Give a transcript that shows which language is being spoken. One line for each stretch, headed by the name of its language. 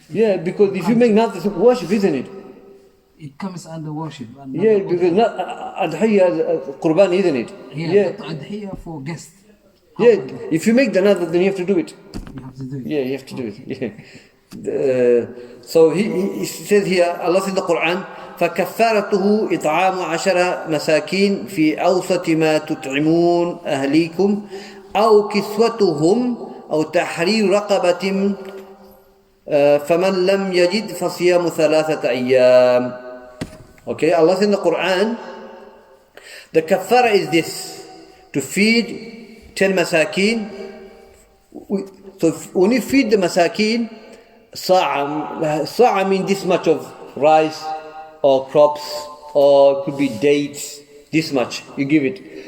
English: Yeah, because if you make nadhar, it's worship, isn't it? It comes under worship. Yeah, because adhiyah is qurban, isn't it? Yeah, but adhiyah for guests. Yeah, if you make the nadhar, then you have to do it. You have to do it. Yeah, you have to do it. Yeah. So he says here, Allah says in the Quran,
Arabic: فَكَفَّارَتُهُ إِطْعَامُ عَشَرَ مَسَاكِينَ فِي أَوْسَطِ مَا تُطْعِمُونَ أَهْلِيكُمْ أَوْ كِسْوَتُهُمْ أَوْ تَحْرِيرُ رَقَبَةٍ فَمَنْ لَمْ يَجِدْ فَصِيَامُ ثَلَاثَةَ أَيَّامٍ.
English: Okay, Allah says in the Quran, the kaffara is this, to feed 10 masakeen. So when you feed the masakeen, sa'a means this much of rice or crops, or it could be dates, this much, you give it.